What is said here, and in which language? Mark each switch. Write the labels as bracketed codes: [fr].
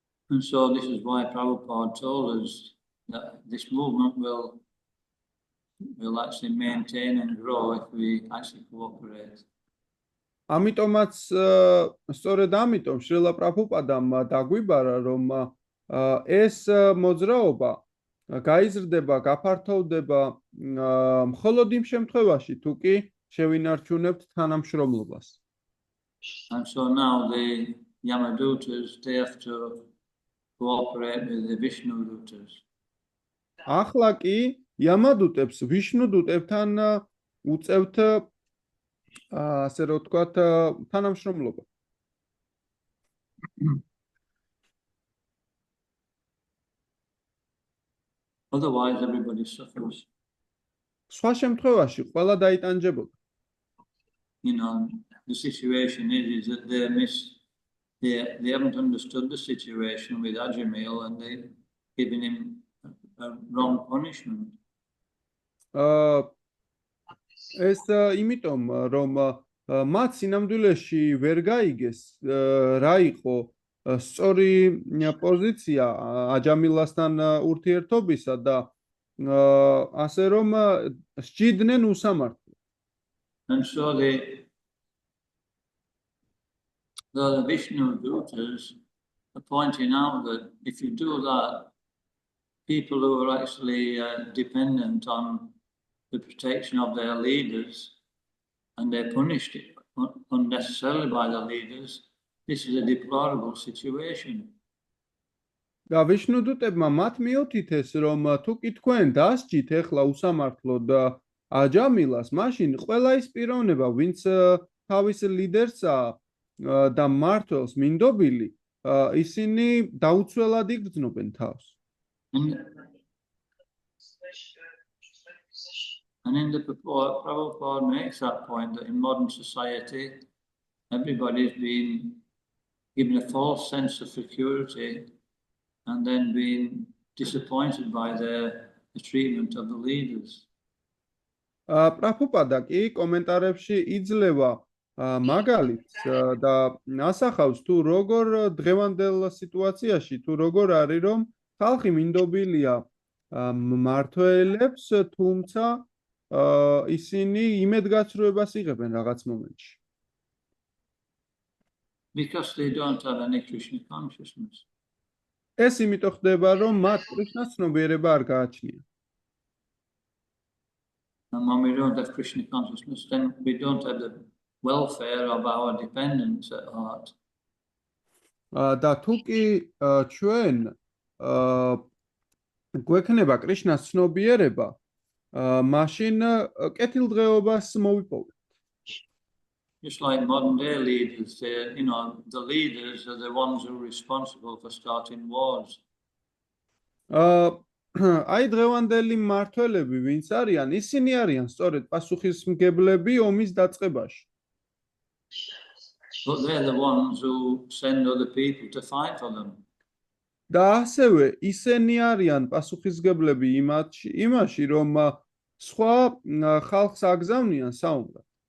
[en] And so this is why Prabhupada told us that this movement will actually maintain and grow if we actually cooperate. [ka] ამიტომაც სწორედ ამიტომ შრილა პრაბჰუპადამ დაგვიბარა რომ ეს მოძრაობა გაიზრდება, გაფართოვდება მხოლოდ იმ შემთხვევაში თუ კი შევინარჩუნებთ თანამშრომლობას. [en] And so now the Yamadutas, they have to cooperate with the Vishnu Dutas. [ka] ახლა კი იამადუტებს ვიშნუ დუტებთან უწევთ ასე რომ ვთქვათ თანამშრომლობა. [en] Otherwise everybody suffers. [ka] სხვა შემთხვევაში ყველა დაიტანჯებოდა. [en] The situation is that they haven't understood the situation with Ajamil and they've given him a wrong punishment. [ka] ეს იმიტომ რომ მათ სინამდვილეში ვერ გაიგეს რა იყო სწორი პოზიცია აჯამილასთან ურთიერთობისა და ასე რომ სჭიდნენ უსამართლო. [en] And so the Vishnu Dutas are pointing out that if you do that, people who are actually dependent on the protection of their leaders and they're punished unnecessarily by the leaders, this is a deplorable situation. [ka] და ვიშნუდუტებმა მათ მიუთითეს რომ თუ კი თქვენ დასჯით ეხლა უსამართლოდ აჯამილას, მაშინ ყველა ის პიროვნება, ვინც თავის ლიდერსა და მმართველს მინდობილი, ისინი დაუცველად იგრძნობენ თავს. [en] And in the purport, Prabhupada makes that point that in modern society, everybody's been given a false sense of security and then being disappointed by the treatment of the leaders. [ka] პრაბჰუპადა კი კომენტარებში იძლევა მაგალითს და ასახავს თუ როგორ დღევანდელ სიტუაციაში თუ როგორ არის რომ ხალხი მინდობილია მმართველებს, თუმცა ისინი იმედგაცრუებას იღებენ რაღაც მომენტში. [en] Because they don't have any Krishna consciousness. [ka] ეს იმიტომ ხდება, რომ მათ კრიშნას ცნობიერება არ გააჩნია. [en] And when we don't have Krishna consciousness, then we don't have the welfare of our dependents at heart. [ka] და თუ კი ჩვენ გვექნება კრიშნას ცნობიერება, მაშინ კეთილდღეობას მოვიპოვებთ. [en] Just like modern day leaders, the leaders are the ones who are responsible for starting wars. [ka] აი დღევანდელი მმართველები ვინც არიან, ისინი არიან სწორედ პასუხისმგებლები ომის დაწყებაში. [en] But they're the ones who send other people to fight for them. [ka] და ასევე ისინი არიან პასუხისმგებლები იმაში, რომ სხვა ხალხს აგზავნიან საომრად.